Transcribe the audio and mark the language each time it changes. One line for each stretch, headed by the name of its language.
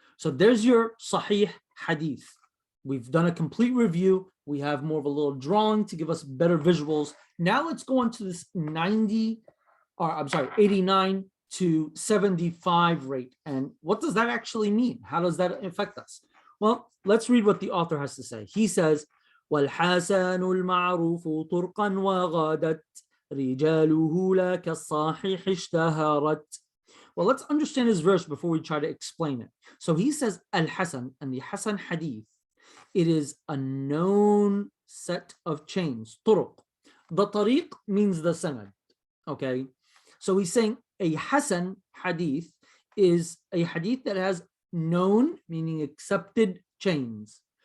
English: So there's your sahih hadith. We've done a complete review. We have more of a little drawing to give us better visuals. Now let's go on to this 89 to 75 rate. And what does that actually mean? How does that affect us? Well, let's read what the author has to say. He says,
Arabic: وَالْحَسَنُ الْمَعْرُوفُ طُرْقًا وَغَادَتْ رِجَالُهُ لَا كَالصَّحِيحِ اشْتَهَرَتْ.
English: Well, let's understand this verse before we try to explain it. So he says, Al-Hasan, and the Hasan hadith, it is a known set of chains, turuq. The tariq means the sanad, okay? So he's saying a Hasan hadith is a hadith that has known, meaning accepted chains.